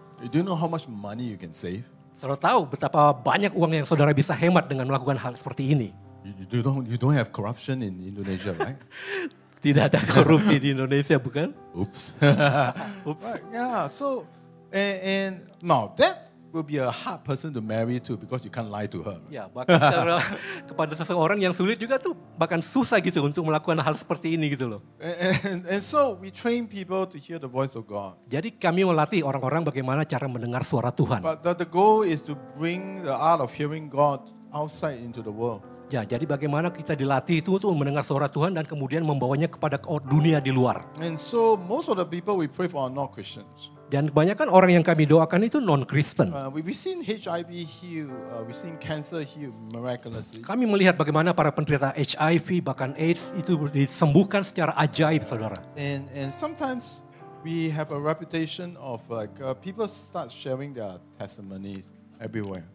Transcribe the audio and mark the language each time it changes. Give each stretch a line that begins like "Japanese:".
English: Do you know how much money you can save?
Indonesian: Saudara tahu betapa banyak uang yang saudara bisa hemat dengan melakukan hal seperti ini.
English: You don't have corruption in Indonesia, right?
Indonesian: Tidak ada korupsi di Indonesia, bukan? Oops. Oops.
English: Right, yeah, so, and now that will be a hard person to marry to because you can't lie to her.
Indonesian: Ya, bahkan kepada seseorang yang sulit juga tuh bahkan susah gitu untuk melakukan hal seperti ini gitu loh.
English: And so we train people to hear the voice of God.
Indonesian: Jadi kami melatih orang-orang bagaimana cara mendengar suara Tuhan.
English: But the goal is to bring the art of hearing God outside into the world.
Indonesian: Ya, jadi bagaimana kita dilatih itu untuk mendengar suara Tuhan dan kemudian membawanya kepada dunia di luar.
English: And so most of the people we pray for are not Christians.
Indonesian: Dan kebanyakan orang yang kami doakan itu non-Kristen.
English: We've seen HIV heal, we've seen cancer heal miraculously.
Indonesian: Kami melihat bagaimana para penderita HIV bahkan AIDS itu disembuhkan secara ajaib, saudara.
English: And sometimes we have a reputation of people start sharing their testimonies everywhere.